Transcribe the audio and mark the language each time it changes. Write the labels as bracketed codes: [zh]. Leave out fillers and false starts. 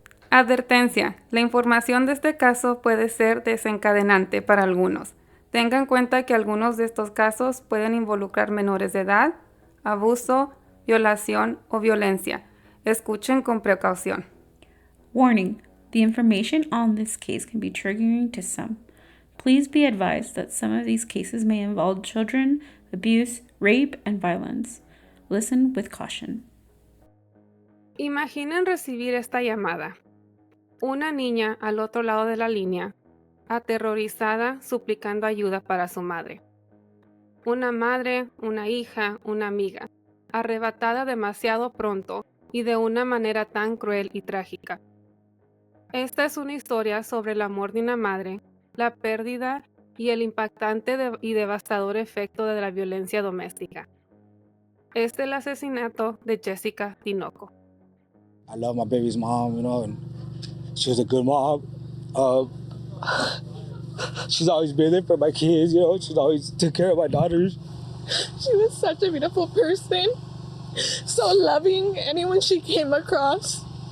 [es] Advertencia. La información de este caso puede ser desencadenante para algunos. Tenga en cuenta que algunos de estos casos pueden involucrar menores de edad, abuso, violación o violencia. Escuchen con precaución. [en] Warning. The information on this case can be triggering to some. Please be advised that some of these cases may involve children, abuse, rape, and violence. Listen with caution. [es] Imaginen recibir esta llamada. Una niña al otro lado de la línea, aterrorizada, suplicando ayuda para su madre. Una madre, una hija, una amiga, arrebatada demasiado pronto y de una manera tan cruel y trágica. Esta es una historia sobre el amor de una madre, la pérdida y el impactante y devastador efecto de la violencia doméstica. Es el asesinato de Jessica Tinoco. [en] I love my baby's mom, and she was a good mom. She's always been there for my kids, She's always took care of my daughters. She was such a beautiful person, so loving anyone she came across.